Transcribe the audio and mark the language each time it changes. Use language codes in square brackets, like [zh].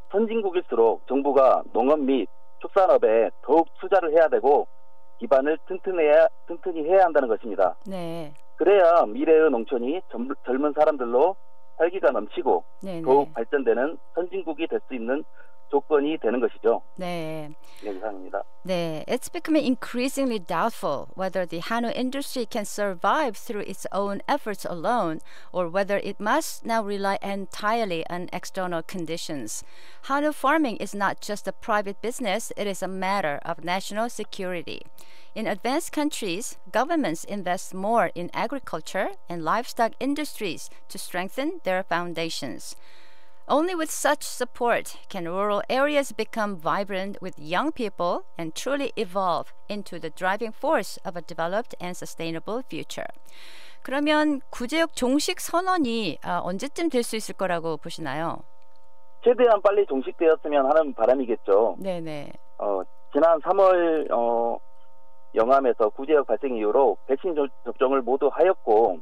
[ko] 선진국일수록 정부가 농업 및 축산업에 더욱 투자를 해야 되고 기반을 튼튼히 해야 한다는 것입니다. 네. 그래야 미래의 농촌이 젊은 사람들로 활기가 넘치고 네네. 더욱 발전되는 선진국이 될 수 있는 조건이 되는 것이죠. 네. 네, 이상입니다. [en] 네, it's becoming increasingly doubtful whether the Hanwha industry can survive through its own efforts alone or whether it must now rely entirely on external conditions. Hanwha farming is not just a private business, it is a matter of national security. In advanced countries, governments invest more in agriculture and livestock industries to strengthen their foundations. Only with such support can rural areas become vibrant with young people and truly evolve into the driving force of a developed and sustainable future. [ko] 그러면 구제역 종식 선언이 언제쯤 될 수 있을 거라고 보시나요? 최대한 빨리 종식되었으면 하는 바람이겠죠. 네네. 지난 3월 영암에서 구제역 발생 이후로 백신 접종을 모두 하였고